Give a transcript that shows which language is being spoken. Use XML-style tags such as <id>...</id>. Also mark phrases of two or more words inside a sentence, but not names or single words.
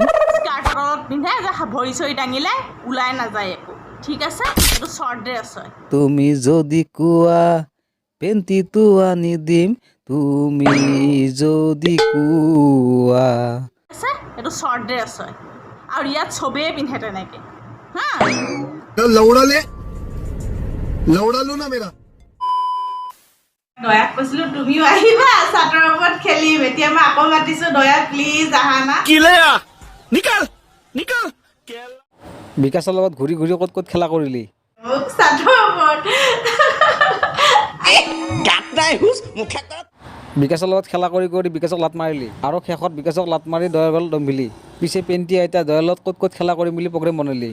<as>স্কাৰ্টৰ তলত পিন্ধে যে ভৰি চৰি দাঙিলে ওলাই নাযায় একো ঠিক আছে এইটো</as> <en>short dress</en> <as>হয় তুমি যদি কোৱা পেণ্টিটো আনি দিম তুমি যদি কোৱা আছে এইটো</as> <en>short dress</en> <as>হয় আৰু ইয়াত চবেই পিন্ধে তেনেকৈ হা</as> <hi>लौड़ा लो ना मेरा।</hi> <as>দয়াক কৈছিলো তুমিও আহিবা চাটৰ ওপৰত খেলিম এতিয়া মই আকৌ মাতিছো দয়া প্লিজ আহা না বিকাশৰ লগত ঘূৰি ঘূৰি ক'ত ক'ত খেলা কৰিলি মোক চাটৰ ওপৰত বিকাশৰ লগত খেলা কৰি কৰি বিকাশক লাত মাৰিলি আৰু শেষত বিকাশক লাত মাৰি দয়াৰ গল দম্ভিলি পিছে পেণ্টি আইতা দয়াৰ লগত ক'ত ক'ত খেলা কৰিম বুলি প্ৰগ্ৰেম বনালি</as>